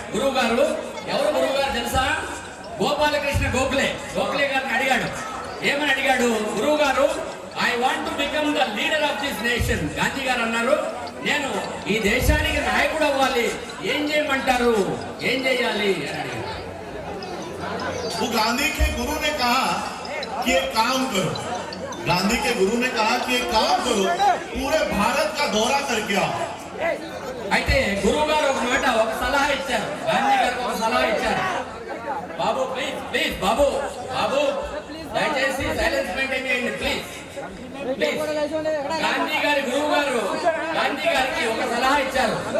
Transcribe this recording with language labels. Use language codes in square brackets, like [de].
[te] గురువు గారు, ఎవరు గురువు గారు తెలుసా? గోపాలకృష్ణ గోఖలే గారిని అడిగాడు. ఏమని అడిగాడు? గురువు గారు, [en] I want to become the leader of this nation. [te] Gandhi గారు అన్నారు, నేను ఈ దేశానికి నాయకుడు అవ్వాలి, ఏం చేయమంటారు, ఏం చేయాలి అని అడిగాడు. [hi] वो गांधी के गुरु ने कहा कि एक काम करो, गांधी के गुरु ने कहा कि एक काम करो, पूरे भारत का दौरा करके आओ. [te] అయితే గురువు గారు ఒక సలహా ఇచ్చారు, గాంధీ గారికి ఒక సలహా ఇచ్చారు. బాబు ప్లీజ్ బాబు దయచేసి సైలెన్స్ మెయింటైన్ చేయండి ప్లీజ్. గాంధీ గారి గురువు గారు గాంధీ గారికి ఒక సలహా ఇచ్చారు.